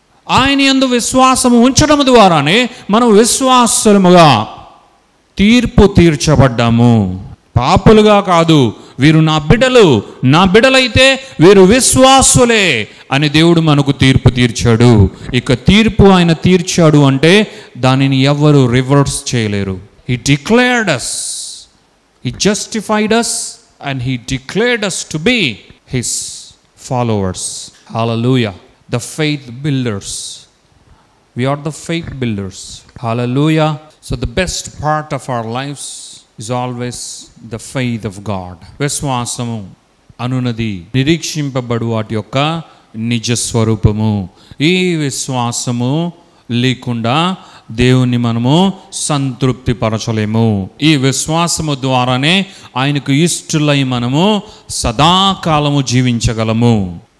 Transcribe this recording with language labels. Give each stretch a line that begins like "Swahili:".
Telugu: ఆయన యందు విశ్వాసము ఉంచడం ద్వారానే మనం విశ్వాసముగా తీర్పు తీర్చబడ్డాము. పాపులుగా కాదు, వీరు నా బిడ్డలు, నా బిడ్డలైతే వీరు విశ్వాసులే అని దేవుడు మనకు తీర్పు తీర్చాడు. ఇక తీర్పు ఆయన తీర్చాడు అంటే దానిని ఎవరు రివర్స్ చేయలేరు.
English: He declared us, He justified us and He declared us to be His followers. Hallelujah. The faith builders. We are the faith builders. Hallelujah. So the best part of our lives is always the faith of God.
Telugu: విశ్వాసము అనునది నిరీక్షింపబడు వాటి యొక్క నిజ స్వరూపము. ఈ విశ్వాసము లేకుండా దేవుణ్ణి మనము సంతృప్తి పరచలేము. ఈ విశ్వాసము ద్వారానే ఆయనకు ఇష్టలై మనము సదాకాలము జీవించగలము.